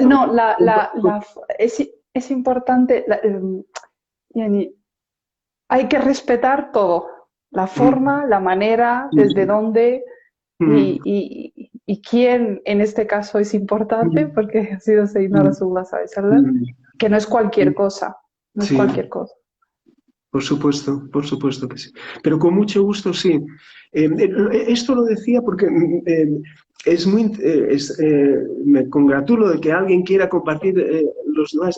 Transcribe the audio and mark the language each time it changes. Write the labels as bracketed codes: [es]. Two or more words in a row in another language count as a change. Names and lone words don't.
[es] No, es importante, yani, hay que respetar todo, la forma, la manera, desde dónde y quién en este caso es importante, porque ha sido [ar] سيدنا رسول الله صلى الله عليه وسلم, [es] que no es cualquier cosa, no es Sí, cualquier cosa. por supuesto que sí. Pero con mucho gusto, sí. Esto lo decía porque me congratulo de que alguien quiera compartir los duas.